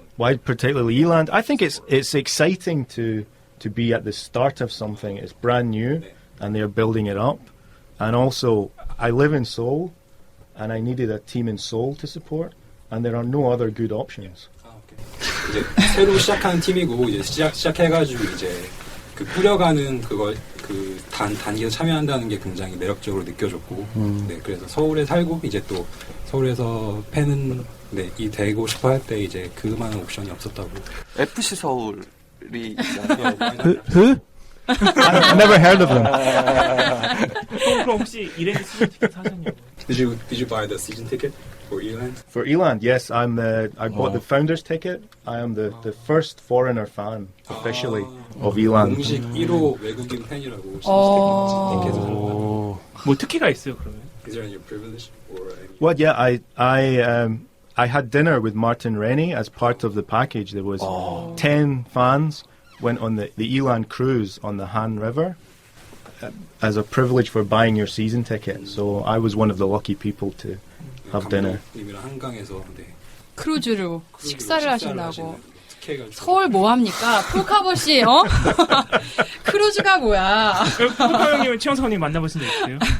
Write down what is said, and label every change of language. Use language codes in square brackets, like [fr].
[en] Why particularly Eland? I think it's exciting to be at the start of something. It's brand new, and they're building it up. And also, I live in Seoul, and I needed a team in Seoul to support, and there are no other good options. [ko] 이제 새로 시작하는 팀이고 이제 시작해가지고 이제 그 꾸려가는 그걸 그 단계에 참여한다는 게 굉장히 매력적으로 느껴졌고 네 그래서 서울에 살고 이제 또 서울에서 팬은 이 되고 싶어 할 때 이제 그만한 옵션이 없었다고. FC 서울이 있잖아요. [en] Who? I never heard of them. [ko] 그럼 혹시 이랜드 시즌 티켓 사셨냐고? [en] Did you buy the season ticket for Eland? For Eland, yes, I bought the founders ticket. I am the first foreigner fan officially of Eland. [ko] 공식 1호 외국인 팬이라고 티켓을 뭐 특혜가 있어요 그러면? [en] Is there any privilege or? Well, yeah, I had dinner with Martin Rennie as part of the package. There was 10 fans went on the Eland cruise on the Han River as a privilege for buying your season ticket. So I was one of the lucky people to have dinner. [ko] 감독님이랑 한강에서 크루즈로 식사를 하신다고. 특혜가 서울 뭐 합니까? 폴카버 씨, 크루즈가 뭐야? 폴카 형님은 최영석님 만나보신 적 있어요?